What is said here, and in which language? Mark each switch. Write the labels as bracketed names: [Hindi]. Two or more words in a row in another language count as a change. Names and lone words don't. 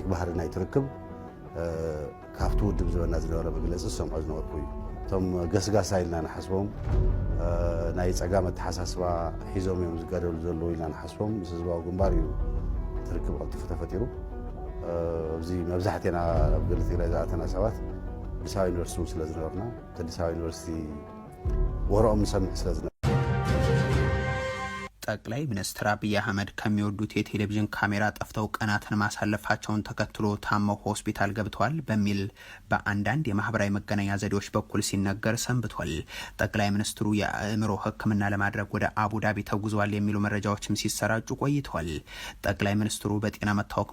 [Tigrinya] ባህሪ ናይ ትርክብ ካብቲ ውድብ ዝበና ዝነበረ መግለፂ ዝሰምዖ ዝነበርኩ እዩ ቶም ገስጋሳ ኢልና ንሓስቦም ናይ ፀጋም ኣተሓሳስባ ሒዞም እዮም ዝገደሉ ዘለዉ ኢልና ንሓስቦም ምስ ህዝባዊ ግንባር እዩ ትርክብ ቀልጢፉ ተፈጢሩ ኣብዚ መብዛሕትና ኣብ ገለ ትግራይ ዝኣተና ሰባት ኣዲስ ኣበባ ዩኒቨርሲቲ ስለ ዝነበርና ኣዲስ ኣበባ ዩኒቨርሲቲ ወርኦም ንሰምዕ ስለ ዝነበርና [Amharic] ጠቅላይ ሚኒስትር አብይ አህመድ ከሚወዱት የቴሌቪዥን ካሜራ ጠፍተው ቀናትን ማሳለፋቸውን ተከትሎ ታመው ሆስፒታል ገብተዋል በሚል በአንዳንድ የማህበራዊ መገናኛ ዘዴዎች በኩል ሲነገር ሰንብቷል። ጠቅላይ ሚኒስትሩ የአእምሮ ሕክምና ለማድረግ ወደ አቡዳቢ ተጉዘዋል የሚሉ መረጃዎችም ሲሰራጩ ቆይተዋል። ጠቅላይ ሚኒስትሩ በጤና መታወክ